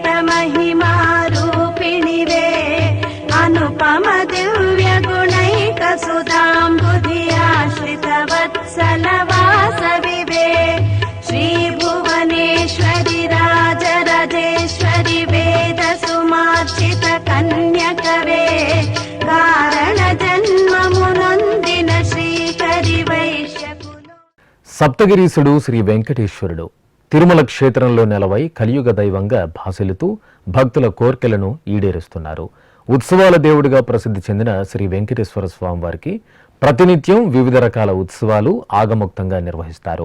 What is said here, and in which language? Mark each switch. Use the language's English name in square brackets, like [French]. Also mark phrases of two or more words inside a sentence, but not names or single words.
[Telugu] మహిమా రూపిణి వే అనుపమ దివ్య గుణైక సుధాంబుధి ఆశ్రిత వత్సల వాసవి వే శ్రీభువనేశ్వరి రాజరాజేశ్వరి వేద సుమార్చిత కన్యకవే కారణ జన్మమునొందిన శ్రీకరి వైశ్య సప్తగిరీసుడు శ్రీ వెంకటేశ్వరుడు తిరుమల క్షేత్రంలో నెలవై కలియుగ దైవంగా భాసిల్లుతూ భక్తుల కోర్కెలను ఈడేరుస్తున్నారు. ఉత్సవాల దేవుడిగా ప్రసిద్ధి చెందిన శ్రీ వెంకటేశ్వర స్వామి వారికి ప్రతినిత్యం వివిధ రకాల ఉత్సవాలు ఆగమోక్తంగా నిర్వహిస్తారు.